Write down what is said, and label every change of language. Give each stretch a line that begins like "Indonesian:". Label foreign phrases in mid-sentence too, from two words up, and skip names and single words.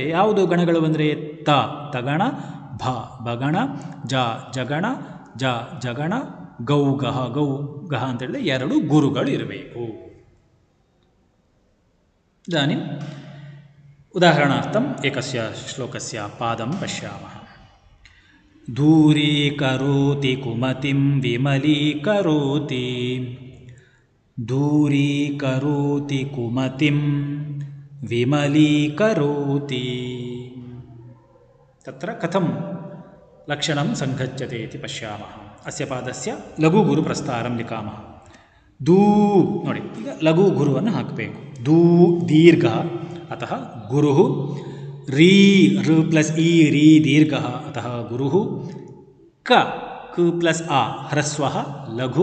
Kannada: ಯಾವುದು ಗಣಗಳು ಬಂದರೆ ತ ತಗಣ, ಭ ಬಗಣ, ಜ ಜಗಣ, ಜ ಜಗಣ, ಗೌಗಹ ಗೌಗಹ ಅಂತ ಹೇಳಿದ್ರೆ ಎರಡು ಗುರುಗಳು ಇರಬೇಕು.
Sanskrit: ಇದಾನಿಂ ಉದಾಹರಣಾರ್ಥಂ ಏಕಸ್ಯ ಶ್ಲೋಕಸ್ಯ ಪಾದಂ ಪಶ್ಯಾಮಃ. ದೂರೀಕರೋತಿ ಕುಮತಿಂ ವಿಮಲೀಕರೋತಿ. ದೂರೀಕರೋತಿ ಕುಮತಿಂ ವಿಮಲೀಕರೋತಿ. ತತ್ರ ಕಥಂ ಲಕ್ಷಣಂ ಸಂಗಚ್ಯತೆ ಇತಿ ಪಶ್ಯಾಮಃ. ಅಸ್ಯ ಪಾದಸ್ಯ ಲಘು ಗುರು ಪ್ರಸ್ತಾರಂ ಲಿಖಾಮಃ.
Kannada: ದೂ ನೋಡಿ, ಈಗ ಲಘು ಗುರುವನ್ನು ಹಾಕಬೇಕು.
Sanskrit: ದೂ ದೀರ್ಘ ಅತಃ ಗುರು. ರೀ ಋ ಪ್ಲಸ್ ಇ ರೀ ದೀರ್ಘ ಅತಃ ಗುರು. ಕ ಕು ಪ್ಲಸ್ ಆ ಹ್ರಸ್ವ ಲಘು.